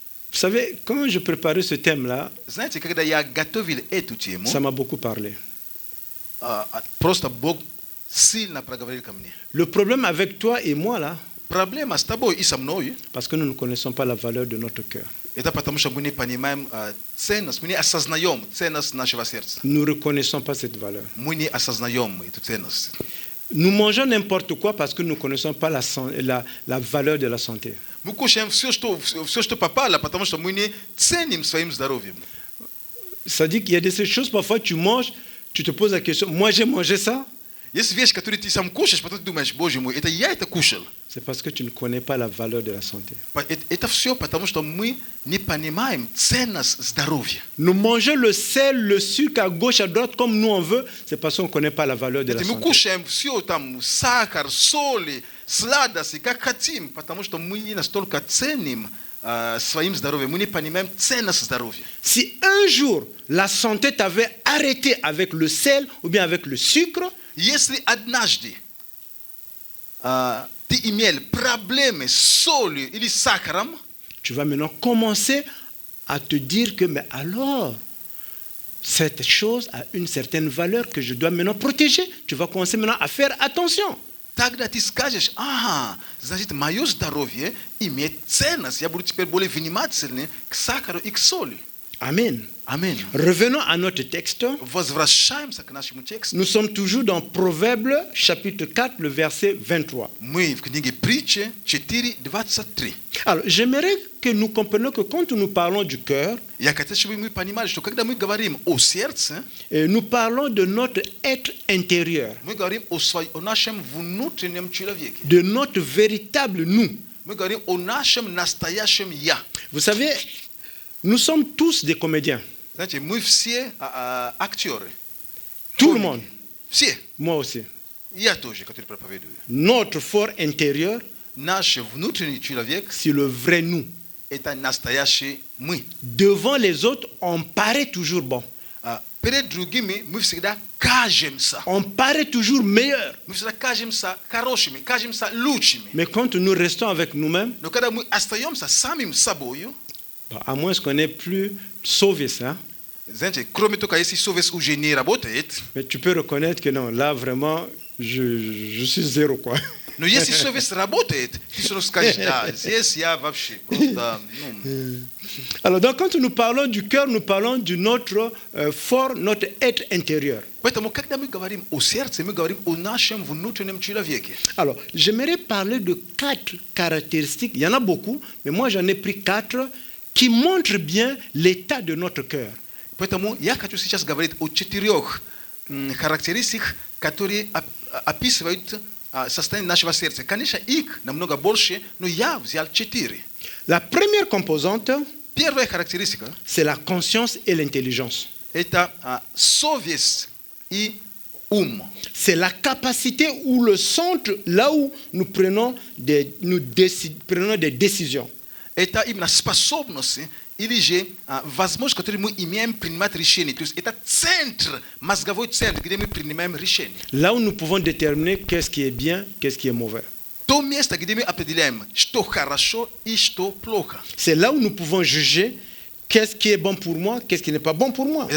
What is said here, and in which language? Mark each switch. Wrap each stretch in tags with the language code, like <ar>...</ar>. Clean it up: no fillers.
<fr>Vous savez, quand je préparais ce thème-là,</fr> <ru>Знаете, когда я готовил эту тему,</ru> <fr>ça m'a beaucoup parlé.</fr> <ru>просто Бог сильно проговорил ко мне.</ru> <fr>Le problème avec toi et moi, là,</fr> <ru>Проблема с тобой и со мной,</ru> <fr>parce que nous ne connaissons pas la valeur de notre cœur.</fr> <ru>это потому, что мы не понимаем ценность, мы не осознаем ценность нашего сердца.</ru> <fr>Nous ne reconnaissons pas cette valeur.</fr> <ru>Мы не осознаем эту ценность.</ru> <fr>Nous mangeons n'importe quoi parce que nous ne connaissons pas la valeur de la santé.</fr> <ru>Мы кушаем все, что попало, потому что мы не ценим своим здоровьем.</ru> <fr>Ça dit qu'il y a des choses, parfois tu manges, tu te poses la question, moi j'ai mangé ça?</fr> <ru>Есть вещи, которые ты сам кушаешь, потом ты думаешь, боже мой, это я это кушал.</ru> <fr>C'est parce que tu ne connais pas la valeur de la santé.</fr> <ru>Это все потому, что мы не понимаем ценность здоровья.</ru> <fr>Nous mangeons le sel, le sucre à gauche, à droite, comme nous on veut, c'est parce qu'on ne connaît pas la valeur de la</fr> <ru>Мы</ru> <fr>santé.</fr> <ru>кушаем все, там, сахар, соли, сладости, как хотим, потому что мы не настолько ценим своим здоровьем, мы не понимаем ценность здоровья.</ru> <fr>Si un jour la santé t'avait arrêté avec le sel ou bien avec le sucre,</fr> <ru>Если однажды ты имел проблемы с солью или сахаром,</ru> <fr>tu vas maintenant commencer à te dire que, mais alors, cette chose a une certaine valeur que je dois maintenant protéger. Tu vas commencer maintenant à faire attention.</fr> <ru>тогда ты скажешь, ага, значит, мое здоровье имеет ценность, я буду теперь более внимательный к сахару и к соли.</ru> <fr>Amen. Amen. Revenons à notre texte.</fr> <ru>Возвращаемся к нашему тексту.</ru> <fr>Nous sommes toujours dans Proverbes, chapitre 4, le verset 23.</fr> <ru>Мы в книге Притчи 4:23.</ru> <fr>Alors, j'aimerais que nous comprenions que quand nous parlons du cœur,</fr> <ru>Я хотел, чтобы мы понимали, что когда мы говорим о сердце,</ru> <fr>nous parlons de notre être intérieur,</fr> <ru>мы говорим о нашем внутреннем человеке.</ru> <fr>de notre véritable nous.</fr> <ru>Мы говорим о нашем настоящем «я».</ru> <fr>Vous savez, nous sommes tous des comédiens.</fr> <ru>Знаете, мы все актеры.</ru> <fr>Tout le monde.</fr> <ru>Все.</ru> <fr>Moi aussi.</fr> <ru>Я тоже, который проповедую.</ru> <fr>Notre fort intérieur,</fr> <ru>Наш внутренний человек</ru> <fr>c'est le vrai nous.</fr> <ru>– это настоящий мы.</ru> <fr>Devant les autres, on paraît toujours bon.</fr> <ru>Перед другими мы всегда кажемся.</ru> <fr>On paraît toujours meilleur.</fr> <ru>Мы всегда кажемся хорошими, кажемся лучшими.</ru> <fr>Mais quand nous restons avec nous-mêmes,</fr> <ru>Но когда мы остаемся самим собою,</ru> <fr>à moins qu'on n'ait plus sauvé ça,</fr> <ru>знаете, кроме того, если совесть уже не работает,</ru> <fr>mais tu peux reconnaître que non, là vraiment, je suis zéro, quoi.</fr> <ru>но если совесть работает, ты сразу скажешь, да, здесь я вообще просто,</ru> <fr>Alors, donc, quand nous parlons du cœur, nous parlons de notre fort, notre être intérieur.</fr> <ru>Поэтому, когда мы говорим о сердце, мы говорим о нашем внутреннем человеке.</ru> <fr>Alors, j'aimerais parler de 4 caractéristiques. Il y en a beaucoup, mais moi j'en ai pris 4 qui montrent bien l'état de notre cœur.</fr> <ru>Поэтому я хочу сейчас говорить о 4 характеристиках, которые описывают состояние нашего сердца. Конечно, их намного больше, но я взял 4.</ru> <fr>La première composante,</fr> <ru>Первая характеристика</ru> <fr>c'est la conscience et l'intelligence.</fr> <ru>– это совесть и ум.</ru> <fr>C'est la capacité ou le centre là où nous prenons des décisions.</fr> <ru>Это именно способность или же возможность, которую мы имеем принимать решения. То есть это центр, мозговой центр, где мы принимаем решения.</ru> <fr>Là où nous pouvons déterminer qu'est-ce qui est bien, qu'est-ce qui est mauvais.</fr> <ru>То место, где мы определяем, что хорошо и что плохо.</ru> <fr>C'est là où nous pouvons juger qu'est-ce qui est bon pour moi, qu'est-ce qui n'est pas bon pour moi.</fr>